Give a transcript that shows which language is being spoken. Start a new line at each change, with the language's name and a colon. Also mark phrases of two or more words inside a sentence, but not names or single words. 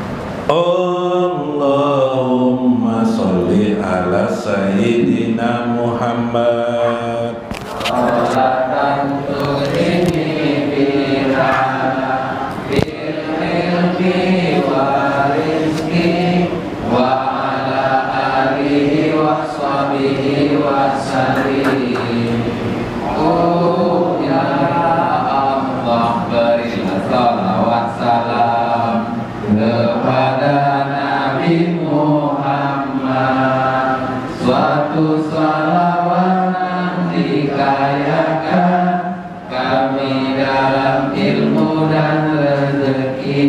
Arabic: اللهم صل على سيدنا محمد. صلاة تريني بها بالعلم ورزق وعلى آله وصحبه وسلم.
Indonesian: Oh ya Allah, berilah salawat salam kepada Nabi Muhammad. Suatu salawat yang dikayakan kami dalam ilmu dan rezeki.